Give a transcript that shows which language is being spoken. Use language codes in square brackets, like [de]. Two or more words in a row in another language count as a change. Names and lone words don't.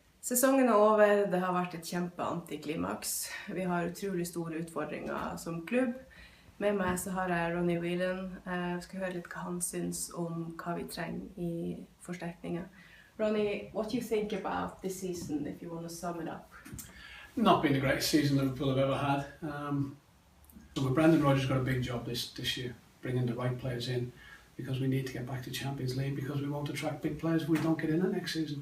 [no] Sesongen er over, det har vært et kjempe-antiklimaks. Vi har utrolig store utfordringer som klubb. Med meg så har jeg Ronnie Whelan. Jeg skal høre litt hva han syns om hva vi trenger i forsterkninger. [en] Ronnie, what do you think about this season, if you want to sum it up? Not been the greatest season Liverpool have ever had. So Brendan Rodgers got a big job this year, bringing the right players in, because we need to get back to Champions League, because we won't attract big players if we don't get in it next season.